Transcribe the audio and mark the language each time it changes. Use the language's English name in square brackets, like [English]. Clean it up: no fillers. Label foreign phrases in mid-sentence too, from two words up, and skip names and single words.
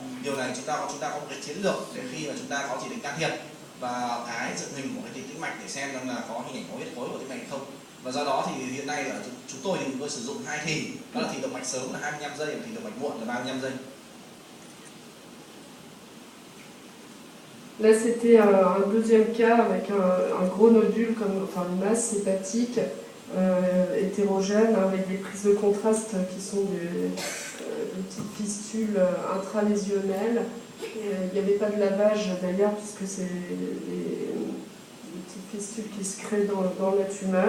[Vietnamese] Điều này chúng ta có một cái chiến lược để khi mà chúng ta có chỉ định can thiệp và cái dựng hình của cái tĩnh mạch để xem rằng là có hình ảnh máu huyết khối của tĩnh mạch không. Và do đó thì hiện nay là chúng tôi sử dụng hai thì, đó là thì động mạch sớm là 25 giây và thì động mạch muộn là 35 giây. [French] Là, c'était un deuxième cas avec un gros nodule, enfin une masse hépatique hétérogène, avec des prises de contraste qui sont des petites fistules intralésionnelles. Il n'y avait pas de lavage d'ailleurs, puisque c'est des petites fistules qui se créent dans la tumeur.